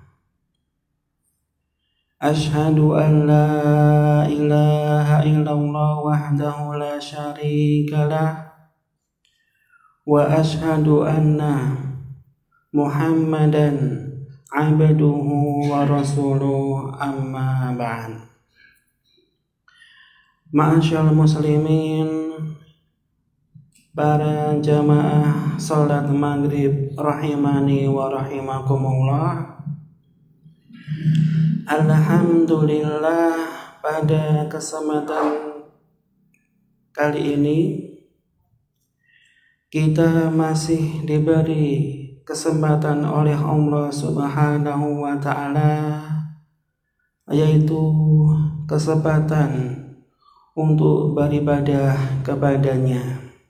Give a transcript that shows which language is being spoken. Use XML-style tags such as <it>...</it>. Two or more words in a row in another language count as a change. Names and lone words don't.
<ar>أشهد أن لا إله إلا الله وحده لا شريك له وأشهد أن محمدا عبده ورسوله أما بعد. معاشر المسلمين,</ar> <id>para jamaah salat maghrib</id> <ar>رحمني ورحمكم الله.</ar> <id>Alhamdulillah, pada kesempatan kali ini kita masih diberi kesempatan oleh Allah</id> <ar>سبحانه وتعالى,</ar> <id>yaitu kesempatan untuk beribadah kepadanya.</id>